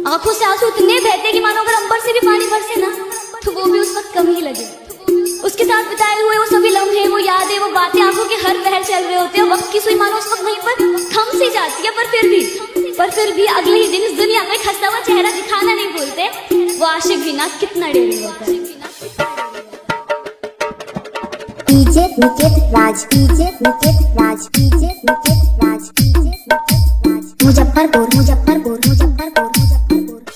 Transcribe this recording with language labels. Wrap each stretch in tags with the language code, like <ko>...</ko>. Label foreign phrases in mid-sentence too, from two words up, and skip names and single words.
<hi>आंखों से आंसू इतने बहते कि मानो अगर अंबर से भी पानी बरसे ना तो वो भी उस वक्त कम ही लगे। उसके साथ बिताए हुए वो सभी लम्हे, वो यादें, वो बातें आंखों के हर पहर चल रहे होते हैं। वक्त की सुई मानो उस वक्त वहीं पर थम सी जाती है। पर फिर भी अगले ही दिन इस दुनिया में खस्ता हुआ चेहरा दिखाना नहीं भूलते। वो आशिक भी ना कितना डेरी होता है। डीजे निकेत राज, डीजे निकेत राज, डीजे निकेत राज, डीजे निकेत राज, मुजफ्फरपुर मुजफ्फरपुर मुजफ्फरपुर मुजफ्फरपुर।</hi>